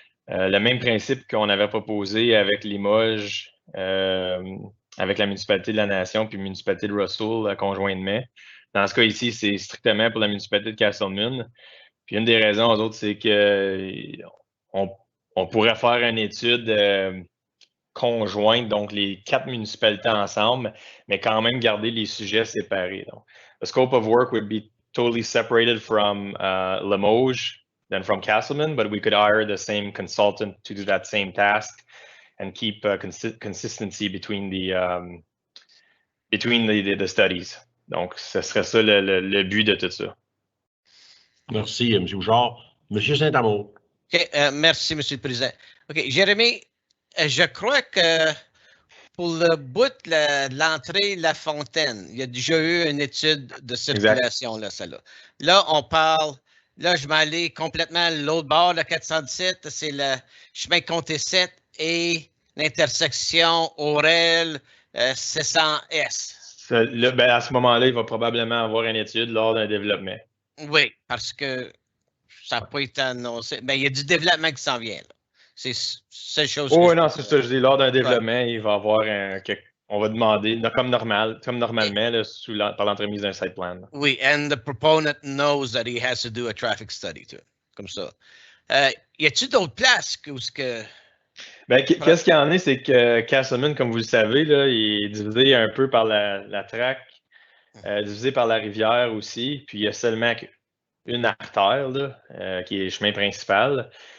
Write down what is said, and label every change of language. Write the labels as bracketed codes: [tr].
[fr] Le même principe qu'on avait proposé avec Limoges, avec la municipalité de la Nation puis la municipalité de Russell conjointement. Dans ce cas ici, c'est strictement pour la municipalité de Castleman. Puis une des raisons aux autres, c'est qu'on pourrait faire une étude conjointe, donc les 4 municipalités ensemble, mais quand même garder les sujets séparés. [en] Donc, the scope of work would be totally separated from Limoges than from Castleman, but we could hire the same consultant to do that same task and keep consistency between the studies. [fr] Donc, ce serait ça le but de tout ça. Merci, M. Bouchard. M. Saint-Amour. OK, merci, M. le Président. OK, Jérémy, je crois que pour le bout de l'entrée La Fontaine, il y a déjà eu une étude de circulation, là, celle-là. Là, on parle, là, je vais aller complètement à l'autre bord, le 417, c'est le chemin Comté 7 et l'intersection Aurel 600S. Ben, à ce moment-là, il va probablement avoir une étude lors d'un développement. Oui, parce que ça n'a pas été annoncé. Ben, il y a du développement qui s'en vient, là. C'est seule chose. Oui, non, c'est ça. Je dis, lors d'un développement, il va y avoir on va demander, comme normalement, là, par l'entremise d'un site plan. Là. [en] Oui, and the proponent knows that he has to do a traffic study, too, [fr] comme ça. Y a-t-il d'autres places que... Ben, qu'est-ce qu'il y en a, c'est que Castleman, comme vous le savez, là, il est divisé un peu par la traque, divisé par la rivière aussi, puis il y a seulement une artère, là, qui est le chemin principal.